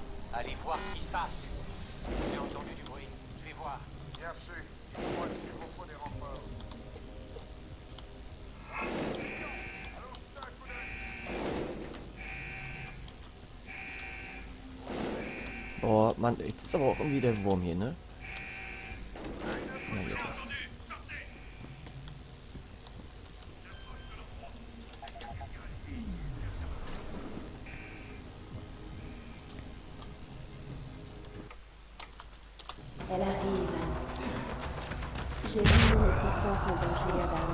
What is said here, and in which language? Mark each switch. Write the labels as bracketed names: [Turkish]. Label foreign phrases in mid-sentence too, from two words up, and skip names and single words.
[French] Allez voir ce qui se passe. J'ai entendu du bruit. Je vais voir. Bien sûr. Dites-moi s'il vous faut des renforts. Allons, jeter un coup d'œil. [German] Boah, Mann, jetzt ist aber auch irgendwie der Wurm hier, ne? Na bitte. [French] Elle arrive. J'ai vu notre corps en danger, Adam.